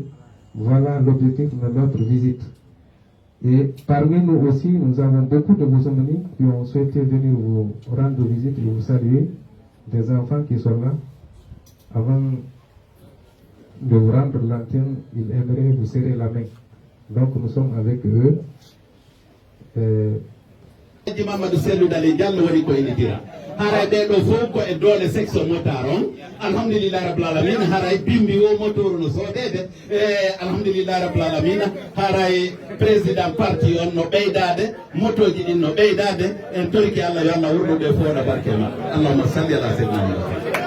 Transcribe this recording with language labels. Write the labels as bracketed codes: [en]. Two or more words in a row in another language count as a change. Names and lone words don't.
[fr] Voilà l'objectif de notre visite. Et parmi nous aussi, nous avons beaucoup de vos amis qui ont souhaité venir vous rendre visite et vous saluer. Des enfants qui sont là. Avant de vous rendre l'antenne, ils aimeraient vous serrer la main. Donc, nous sommes avec eux. [ff] Mamadou Seydou Dalein Diallo woni ko ene dira haray ɓeɗo fof ko e doole [fr] section motard [ff] on [ar] alhamdulillah rabbil alamina [ff] haray bimbi o motoru no soodede [ar] alhamdulillah rabbil alamina [ff] haray [fr] président parti [ff] on no ɓeydade motoji ɗin no ɓeydade en torki Allah yo Allah wurnude fo no barke ma [ar] allahumma salli ala sayyidina Muhammad.